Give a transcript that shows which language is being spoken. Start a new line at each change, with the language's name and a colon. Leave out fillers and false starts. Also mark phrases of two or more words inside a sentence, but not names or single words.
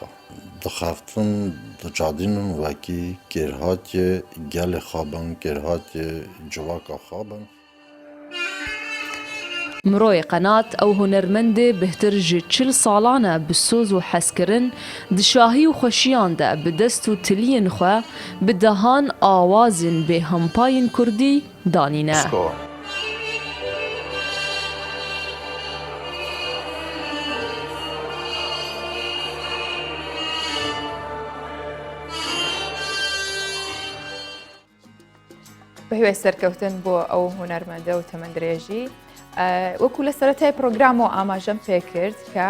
Kurdish: Dixeftin diçadînin wekî kêrhatiyê gelê xwe bin, kêrhatiyê civaka xwe bin. Mirۆyê qenat ew hunermendê bihtir ji 40 salan e bi soz û hezkirin di şahî û xweşiyan de bi dest û tiliyên xwe bi dehan awazên bêhempayên Kurdî danîne.
Central Kurdish: بەهوێ سەرکەوتن بۆ ئەو هونەرمەندە و تەمەندرێژی وەکو لە سەرەتای پرۆگرام و ئاماژەم پێ کرد کە